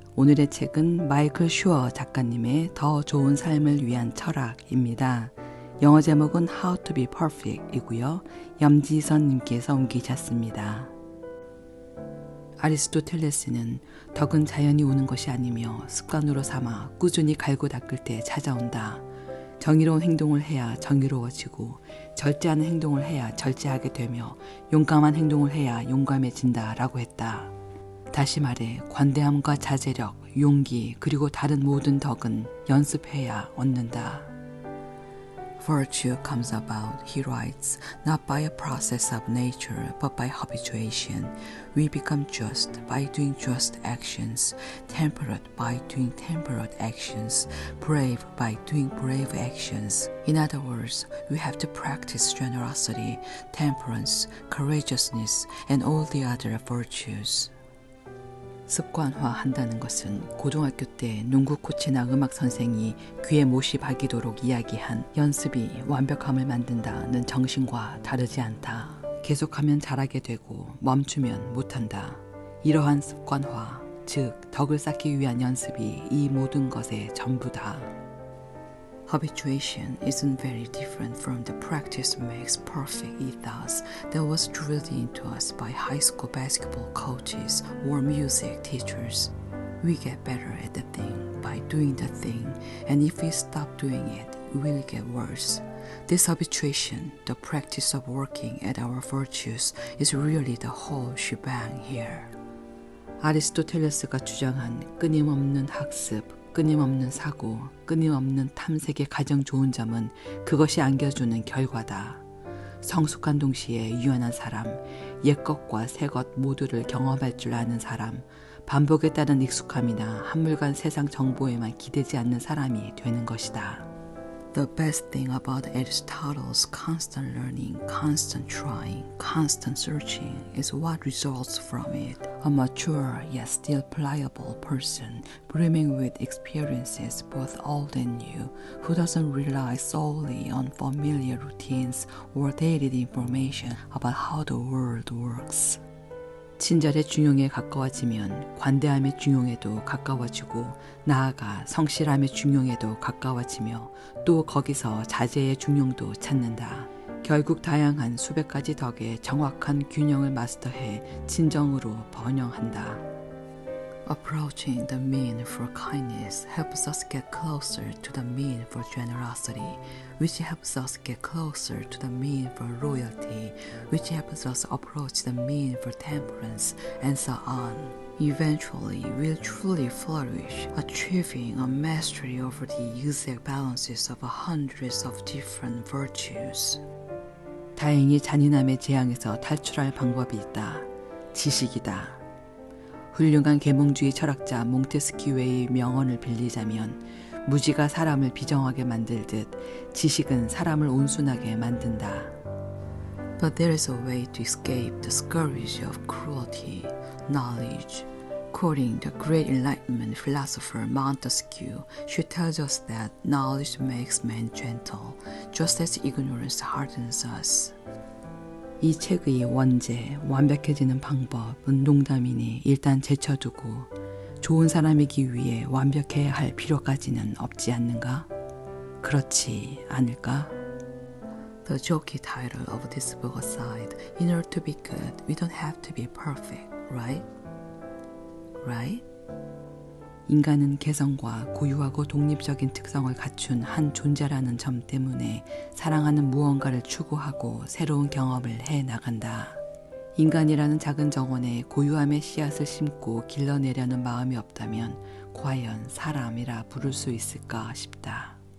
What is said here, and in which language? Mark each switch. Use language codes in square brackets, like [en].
[ko] 오늘의 책은 마이클 슈어 작가님의 더 좋은 삶을 위한 철학입니다. 영어 제목은 How to be Perfect 이고요. 염지선님께서 옮기셨습니다. 아리스토텔레스는 덕은 자연이 오는 것이 아니며 습관으로 삼아 꾸준히 갈고 닦을 때 찾아온다. 정의로운 행동을 해야 정의로워지고 절제하는 행동을 해야 절제하게 되며 용감한 행동을 해야 용감해진다 라고 했다. 다시 말해 관대함과 자제력, 용기 그리고 다른 모든 덕은 연습해야 얻는다. [en] Virtue comes about, he writes, not by a process of nature, but by habituation. We become just by doing just actions, temperate by doing temperate actions, brave by doing brave actions. In other words, we have to practice generosity, temperance, courageousness, and all the other virtues. [ko] 습관화한다는 것은 고등학교 때 농구 코치나 음악 선생이 귀에 못이 박이도록 이야기한 연습이 완벽함을 만든다는 정신과 다르지 않다. 계속하면 잘하게 되고 멈추면 못한다. 이러한 습관화, 즉 덕을 쌓기 위한 연습이 이 모든 것의 전부다. [en] Habituation isn't very different from the practice makes perfect ethos that was drilled into us by high school basketball coaches or music teachers. We get better at the thing by doing the thing, and if we stop doing it, we will get worse. This habituation, the practice of working at our virtues, is really the whole shebang here. [ko] 아리스토텔레스가 주장한 끊임없는 학습, 끊임없는 사고, 끊임없는 탐색의 가장 좋은 점은 그것이 안겨주는 결과다. 성숙한 동시에 유연한 사람, 옛것과 새것 모두를 경험할 줄 아는 사람, 반복에 따른 익숙함이나 한물간 세상 정보에만 기대지 않는 사람이 되는 것이다. [en] The best thing about Aristotle's constant learning, constant trying, constant searching is what results from it. A mature yet still pliable person, brimming with experiences both old and new, who doesn't rely solely on familiar routines or dated information about how the world works. [ko] 친절의 중용에 가까워지면 관대함의 중용에도 가까워지고 나아가 성실함의 중용에도 가까워지며 또 거기서 자제의 중용도 찾는다. 결국 다양한 수백 가지 덕의 정확한 균형을 마스터해 진정으로 번영한다. [en] Approaching the mean for kindness helps us get closer to the mean for generosity, which helps us get closer to the mean for loyalty, which helps us approach the mean for temperance, and so on. Eventually, we'll truly flourish, achieving a mastery over the exact balances of hundreds of different virtues. [ko] 다행히 잔인함의 재앙에서 탈출할 방법이 있다. 지식이다. 훌륭한 계몽주의 철학자 몽테스키웨의 명언을 빌리자면 무지가 사람을 비정하게 만들듯 지식은 사람을 온순하게 만든다. [en] But there is a way to escape the scourge of cruelty, knowledge. Quoting the great Enlightenment philosopher Montesquieu, she tells us that knowledge makes man gentle, just as ignorance hardens us. [ko] 이 책의 원제, 완벽해지는 방법은 농담이니 일단 제쳐두고 좋은 사람이기 위해 완벽해야 할 필요까지는 없지 않는가? 그렇지 않을까? [en] The jokey title of this book aside, in order to be good, we don't have to be perfect, right? Right? [ko] 인간은 개성과 고유하고 독립적인 특성을 갖춘 한 존재라는 점 때문에 사랑하는 무언가를 추구하고 새로운 경험을 해나간다. 인간이라는 작은 정원에 고유함의 씨앗을 심고 길러내려는 마음이 없다면 과연 사람이라 부를 수 있을까 싶다.